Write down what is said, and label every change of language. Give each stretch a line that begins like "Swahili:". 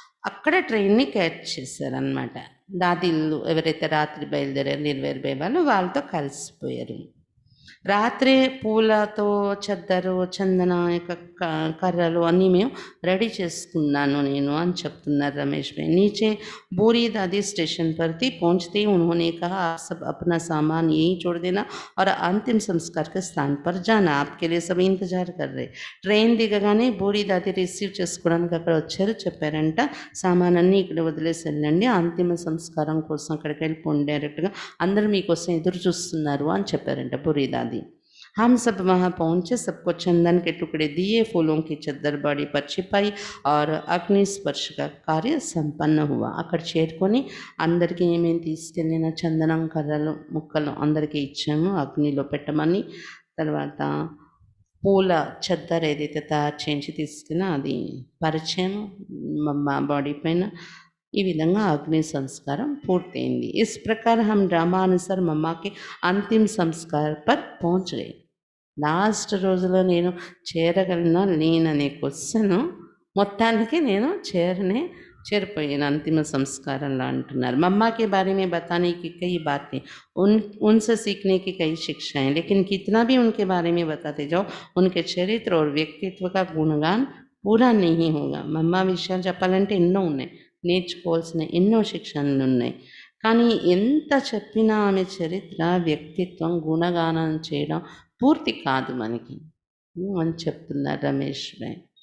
Telugu: అక్కడ ట్రైన్ని క్యాచ్ చేశారనమాట. దాదీళ్ళు ఎవరైతే రాత్రి బయలుదేరారు నిర్వేర్ భాయ్ వాళ్ళు, వాళ్ళతో కలిసిపోయారు. రాత్రే పూలతో చద్దరు, చందన, కర్రలు అన్నీ మేము రెడీ చేసుకున్నాను నేను అని చెప్తున్నారు రమేష్ భాయ్.
Hindi: नीचे बूरी दादी स्टेशन पर थी. पहुँचते ही उन्होंने कहा आप सब अपना सामान यहीं छोड़ देना और अंतिम संस्कार के स्थान पर जाना, आपके लिए सब इंतजार कर रहे.
Telugu: ట్రైన్ దిగగానే బూరి దాది రిసీవ్ చేసుకోవడానికి అక్కడ వచ్చారు. చెప్పారంట సామాన్ అన్నీ ఇక్కడ వదిలేసి వెళ్ళండి, అంతిమ సంస్కారం కోసం అక్కడికి వెళ్ళిపోండి డైరెక్ట్గా, అందరూ మీకోసం ఎదురు చూస్తున్నారు అని చెప్పారంట బూరి దాది.
Hindi: हम सब वहाँ पहुँचे, सबको चंदन के टुकड़े दिए, फूलों की चद्दर बाड़ी पर छिपाई और अग्नि स्पर्श का कार्य संपन्न हुआ.
Telugu: అక్కడ చేరుకొని అందరికీ ఏమేమి తీసుకెళ్ళిన చందనం, కర్రలు, ముక్కలు అందరికీ ఇచ్చాము, అగ్నిలో పెట్టమని. తర్వాత పూల చద్దర్ ఏదైతే తయారు చేయించి తీసుకున్నా అది పరిచయం మా బాడీ పైన. ఈ విధంగా అగ్ని సంస్కారం పూర్తయింది.
Hindi: इस प्रकार हम ड्रामानुसार मम्मा के अंतिम संस्कार पर पहुँच गए.
Telugu: లాస్ట్ రోజులో నేను చేరగలనా లేననే క్వశ్చన్ మొత్తానికి నేను చేరిపోయాను అంతిమ సంస్కారంలో అంటున్నారు.
Hindi: मम्मा के बारे में बताने की कई बातें, उनसे सीखने की कई शिक्षाएं, लेकिन कितना भी उनके बारे में बताते जाओ उनके चरित्र और व्यक्तित्व का गुणगान पूरा नहीं होगा.
Telugu: మమ్మ విషయాలు చెప్పాలంటే ఎన్నో ఉన్నాయి, నేర్చుకోవాల్సిన ఎన్నో శిక్షణలు ఉన్నాయి. కానీ ఎంత చెప్పినా ఆమె చరిత్ర, వ్యక్తిత్వం గుణగానం చేయడం పూర్తి కాదు మనకి అని చెప్తున్నారు రమేష్ భాయ్.